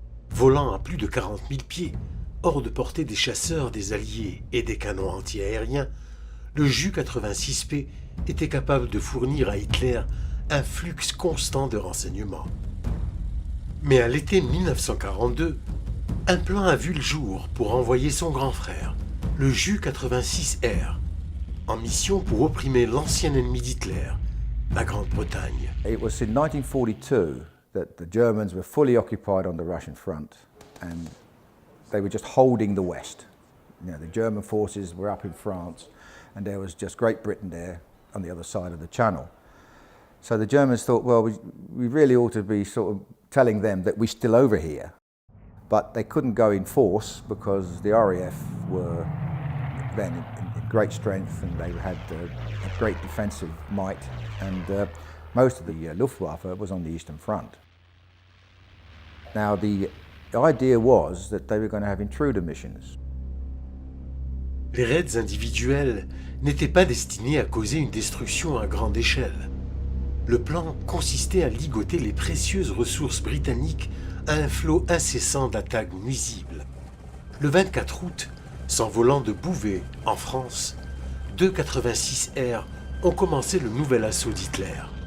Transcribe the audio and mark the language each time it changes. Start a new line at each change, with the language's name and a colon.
French: Volant à plus de 40 000 pieds, hors de portée des chasseurs des Alliés et des canons anti-aériens, le Ju-86P était capable de fournir à Hitler un flux constant de renseignements. Mais à l'été 1942, un plan a vu le jour pour envoyer son grand frère, le Ju-86R, en mission pour opprimer l'ancien ennemi d'Hitler, la Grande-Bretagne.
English: It was in 1942 that the Germans were fully occupied on the Russian front and they were just holding the West. You know, the German forces were up in France and there was just Great Britain there on the other side of the channel. So the Germans thought, well, we really ought to be sort of telling them that we're still over here. But they couldn't go in force because the RAF were then in great strength and they had a great defensive might, and most of the Luftwaffe was on the Eastern Front. Now the idea was that they were going to have intruder missions.
French: Les raids individuels n'étaient pas destinés à causer une destruction à grande échelle. Le plan consistait à ligoter les précieuses ressources britanniques à un flot incessant d'attaques nuisibles. Le 24 août, s'envolant de Bouvet, en France, deux 86R ont commencé le nouvel assaut d'Hitler.